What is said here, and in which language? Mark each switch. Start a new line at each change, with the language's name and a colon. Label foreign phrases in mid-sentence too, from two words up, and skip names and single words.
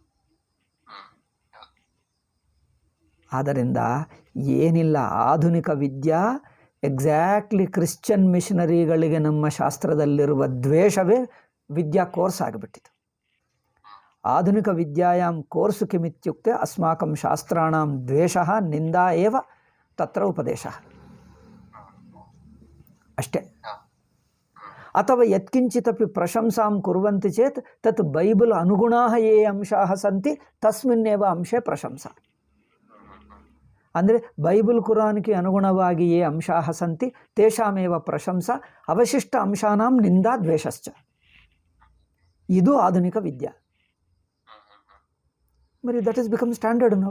Kannada: ಆದ್ದರಿಂದ ಏನಿಲ್ಲ, ಆಧುನಿಕ ವಿದ್ಯಾ
English: exactly Christian
Kannada: ಮಿಷನರಿಗಳಿಗೆ ನಮ್ಮ ಶಾಸ್ತ್ರದಲ್ಲಿರುವ ದ್ವೇಷವೇ ವಿದ್ಯಾ ಕೋರ್ಸ್ ಆಗಿಬಿಟ್ಟಿತು.
Sanskrit: ಆಧುನಿಕ ವಿದ್ಯಾಯಾಂ ಕೋರ್ಸು ಕಿಮಿತ್ಯುಕ್ತೆ ಅಸ್ಮಾಕಂ ಶಾಸ್ತ್ರಾಣಾಂ ದ್ವೇಷಃ ನಿಂದಾ ಏವ ತತ್ರ ಉಪದೇಶಃ ಅಷ್ಟೇ. ಅಥವಾ ಯತ್ಕಿಂಚಿತಪಿ ಪ್ರಶಂಸಾಂ ಕುರ್ವಂತಿ ಚೇತ್ ತತ್ ಬೈಬಲ್ ಅನುಗುಣಾಃ ಯೇ ಅಂಶಾಃ ಸಂತಿ ತಸ್ಮಿನ್ನೇವ ಅಂಶೇ ಪ್ರಶಂಸಾ.
Kannada: ಅಂದರೆ ಬೈಬಲ್ ಕುರಾನ್ಗೆ ಅನುಗುಣವಾಗಿ
Sanskrit: ಯೇ ಅಂಶಾಃ ಸಂತಿ ತೇಷಾಮೇವ ಪ್ರಶಂಸಾ ಅವಶಿಷ್ಟ ಅಂಶಾನಾಂ ನಿಂದಾ ದ್ವೇಷಶ್ಚ.
Kannada: ಇದು ಆಧುನಿಕ ವಿದ್ಯಾ. ಮರಿ
English: that is become standard
Kannada: ನಾವು.